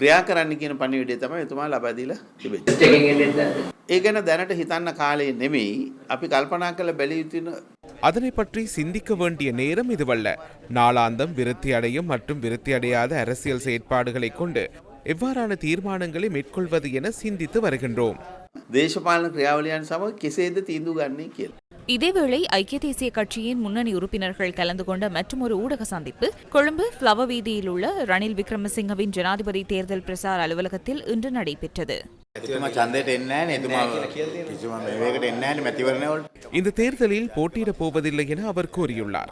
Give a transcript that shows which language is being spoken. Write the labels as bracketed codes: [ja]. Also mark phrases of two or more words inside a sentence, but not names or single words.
[ta] அதனை பற்றி சிந்திக்க வேண்டிய நேரம் இதுவல்ல. நாளாந்தம் விருத்தி அடையும் மற்றும் விருத்தி அடையாத அரசியல் செயற்பாடுகளை கொண்டு எவ்வாறான தீர்மானங்களை மேற்கொள்வது என சிந்தித்து வருகின்றோம். [si] දේශපාලන ක්‍රියාවලියන් සමග කෙසේද තීන්දුව ගන්නේ කියලා. [ta] இதேவேளை ஐக்கிய தேசிய கட்சியின் முன்னணி உறுப்பினர்கள் கலந்து கொண்ட மற்றொரு ஊடக சந்திப்பு கொழும்பு ஃப்ளவர் வீதியில் உள்ள ரணில் விக்ரமசிங்கவின் ஜனாதிபதி தேர்தல் பிரசார அலுவலகத்தில் இன்று நடைபெற்றது. இந்த தேர்தலில் போட்டியிடப் போவதில்லை என அவர் கூறியுள்ளார்.